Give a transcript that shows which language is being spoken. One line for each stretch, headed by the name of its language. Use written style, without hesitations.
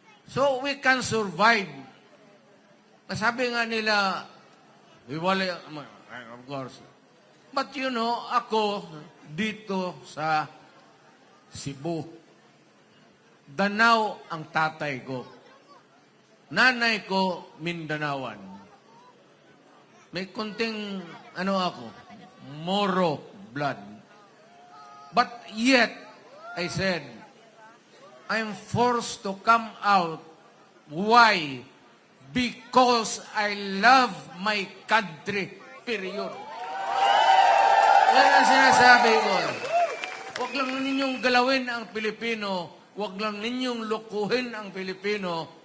English: So we can survive.
Filipino: Sabi nga nila, hiwalay,
English: of course. But you know,
Filipino: ako dito sa Cebu, Danao ang tatay ko. Nanay ko, Mindanawan. May kunting, ako, Moro blood.
English: But yet, I said, I'm forced to come out. Why? Because I love my country.
Filipino: Period. Yan ang sinasabi ko. Huwag lang ninyong galawin ang Pilipino. Huwag lang ninyong lukuhin ang Pilipino.